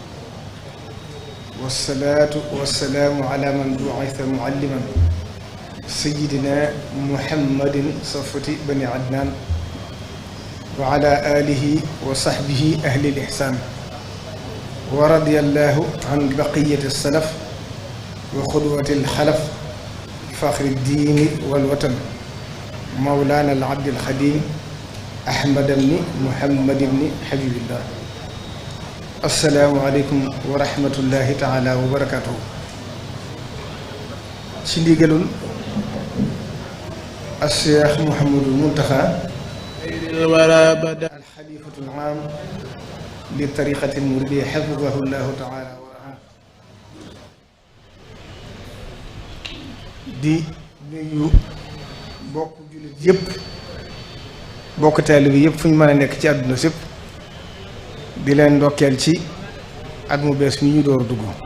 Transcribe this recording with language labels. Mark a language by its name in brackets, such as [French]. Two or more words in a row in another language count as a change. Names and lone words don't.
[Arabic] والصلاة والسلام على من بعث معلما سيدنا محمد صفوة بني عدنان وعلى آله وصحبه أهل الإحسان ورضي الله عن بقية السلف وقدوة الخلف فخر الدين والوطن مولانا العبد الخديم أحمد بن محمد بن حبيب الله. السلام عليكم ورحمة الله تعالى وبركاته. [Wolof] ci ndigalul [Arabic] الشيخ محمد المنتخى الخليفة العام للطريقة المريدية حفظه الله تعالى ورعاه [Wolof] di nuyu bokk jullit yëpp bokk taalibe bi yëpp fu ñu mën a nekk ci àdduna sépp di leen ndokkeel ci at mu bees mi ñu door dugg